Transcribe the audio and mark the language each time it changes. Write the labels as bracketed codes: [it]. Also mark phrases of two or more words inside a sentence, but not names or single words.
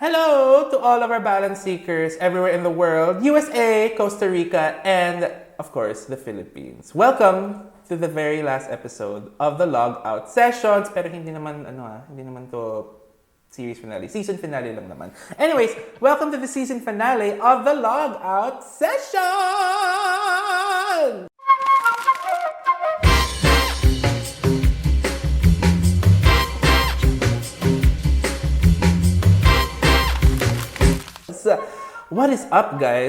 [en] Hello to all of our balance seekers everywhere in the world, USA, Costa Rica, and of course, the Philippines. Welcome to the very last episode of the Logout Sessions. [tl] Pero hindi naman to [en] series finale. Season finale [tl] lang naman. [en] Anyways, welcome to the season finale of the Logout Sessions! What is up, guys?